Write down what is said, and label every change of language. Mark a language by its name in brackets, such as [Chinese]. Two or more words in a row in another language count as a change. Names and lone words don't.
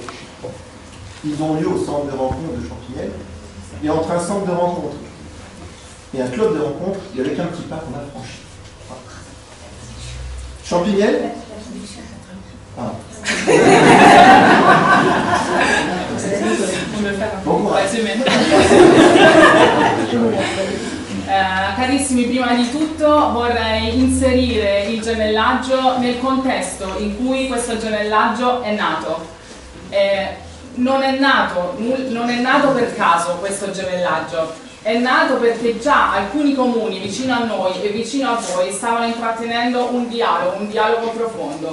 [French] Ils ont lieu au centre de rencontre de Champignelles et entre un centre de rencontre et un club de rencontre, il y avait qu'un petit pas qu'on a franchi. Champignelles. Ah. Bon courage. [Italian] Carissimi, prima di tutto vorrei inserire il gemellaggio nel contesto in cui questo gemellaggio è nato. Non è nato per caso questo gemellaggio, è nato perché già alcuni comuni vicino a noi e vicino a voi stavano intrattenendo un dialogo profondo.